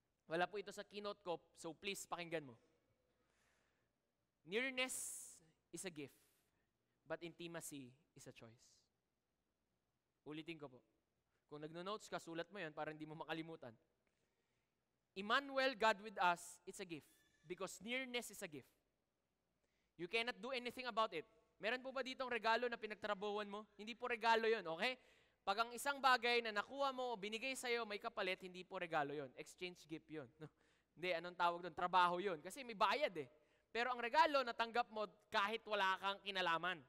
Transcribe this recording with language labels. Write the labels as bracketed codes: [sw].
[tl] Wala po ito sa keynote ko, so please pakinggan mo. [en] Nearness is a gift, but intimacy is a choice. [tl] Ulitin ko po. Kung nagno-notes ka, sulat mo yan para hindi mo makalimutan. [en] Emmanuel, God with us, it's a gift. Because nearness is a gift. You cannot do anything about it. [tl] Meron po ba ditong regalo na pinagtrabahuan mo? Hindi po regalo yon, okay? Pag ang isang bagay na nakuha mo o binigay sa'yo, may kapalit, hindi po regalo yon. Exchange gift yon. No? Hindi, anong tawag doon? Trabaho yon. Kasi may bayad eh. Pero ang regalo, natanggap mo kahit wala kang kinalaman.